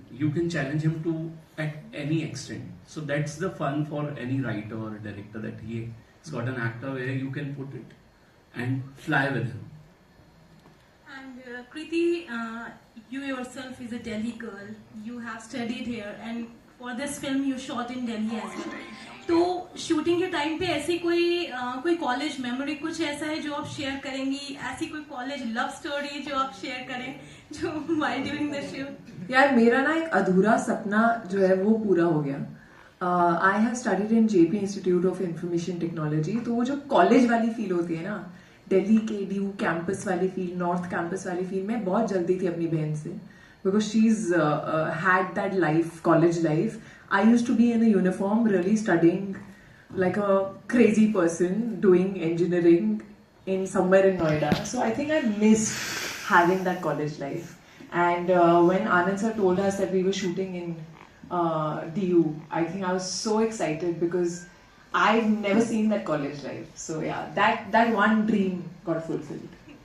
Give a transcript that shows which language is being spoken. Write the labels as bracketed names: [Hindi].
[English] You can challenge him to at any extent. So that's the fun for any writer or director, that he's got an actor where you can put it and fly with him. And Kriti, you yourself is a Delhi girl. You have studied here, and for this film you shot in Delhi as well. [Hindi] तो shooting के time पे ऐसी कोई college memory कुछ ऐसा है जो आप शेयर करेंगी, ऐसी कोई कॉलेज लव स्टोरी जो आप शेयर करें जो [English] while doing the shoot? [Hindi] यार मेरा ना एक अधूरा सपना जो है वो पूरा हो गया. [English] I have studied in Jaypee Institute of Information Technology. [Hindi] तो वो जो कॉलेज वाली फील होती है ना, दिल्ली के ड्यू कैंपस वाली फील, नॉर्थ कैंपस वाली फील, मैं बहुत जल्दी थी अपनी बहन से, [English] because she's had that life, college life. I used to be in a uniform, really studying like a crazy person, doing engineering in somewhere in Noida. So I think I missed having that college life. And when Anand sir told us that we were shooting in DU, I think I was so excited because I've never seen that college life. So yeah, that one dream got fulfilled.